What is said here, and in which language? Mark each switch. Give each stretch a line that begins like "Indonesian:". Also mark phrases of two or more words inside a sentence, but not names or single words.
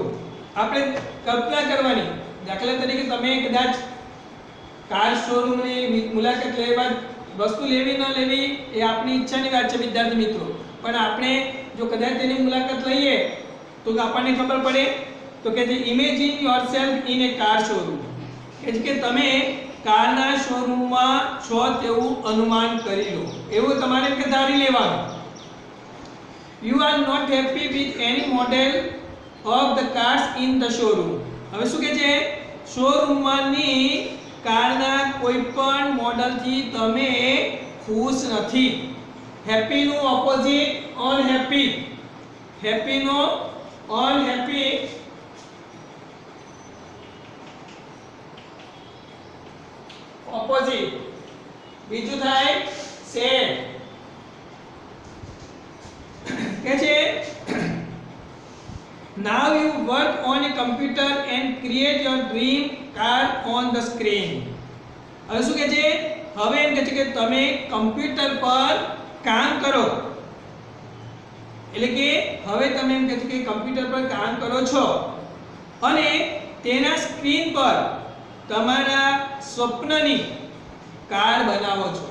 Gujarati: આપણે કલ્પના કરવાની દાખલા તરીકે તમે કદાચ કાર શોરૂમની મુલાકાત લેવા વસ્તુ લેવી ન લેવી એ આપણી ઈચ્છાની વાત છે વિદ્યાર્થી મિત્રો પણ આપણે જો કદાચ તેની મુલાકાત લઈએ તો આપણને ખબર પડે તો કે
English: imagine yourself in a car showroom
Gujarati: એટલે કે તમે કારના શોરૂમમાં છો તેવું અનુમાન કરી લો એવું તમારે કે ધારી લેવાનું।
English: You are not happy with any model of the cars in the showroom।
Gujarati: હવે શું કહે છે શોરૂમમાંની કારના કોઈ પણ મોડલથી તમે ખુશ નથી। હેપી નું ઓપોઝિટ અનહેપી, હેપી નો અનહેપી ઓપોઝિટ। બીજું થાય સેડ કે છે
English: now you work on a computer and create your dream car on the screen।
Gujarati: હવે શું કહે છે હવે એમ કહે છે કે તમે કમ્પ્યુટર પર કામ કરો એટલે કે હવે તમે એમ કહે છે કે કમ્પ્યુટર પર કામ કરો છો અને તેના સ્ક્રીન પર તમારા સ્વપ્નની કાર બનાવો છો।